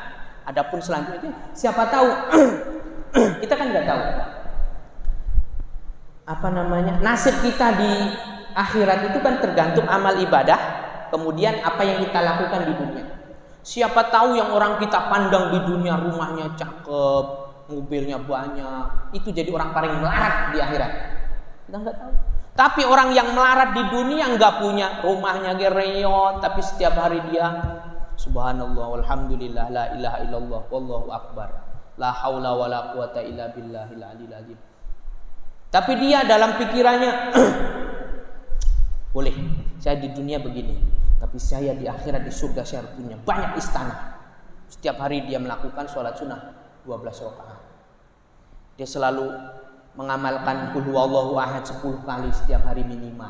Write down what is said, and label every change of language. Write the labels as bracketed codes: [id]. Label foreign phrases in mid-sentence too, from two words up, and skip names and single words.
[id] Adapun selanjutnya siapa tahu kita kan nggak tahu nasib kita di akhirat itu kan tergantung amal ibadah, kemudian apa yang kita lakukan di dunia. Siapa tahu yang orang kita pandang di dunia rumahnya cakep, mobilnya banyak, itu jadi orang paling melarat di akhirat. Kita nggak tahu. Tapi orang yang melarat di dunia nggak punya rumahnya gereyot, tapi setiap hari dia [ar] سبحان الله والحمد لله لا إله إلا الله والله أكبر لا حول ولا قوة إلا بالله العلي العظيم. [id] Tapi dia dalam pikirannya boleh saya di dunia begini, tapi saya di akhirat di surga saya punya banyak istana. Setiap hari dia melakukan sholat sunnah 12 rakaat. Dia selalu mengamalkan [ar] قل هو الله أحد [id] 10 kali setiap hari minimal.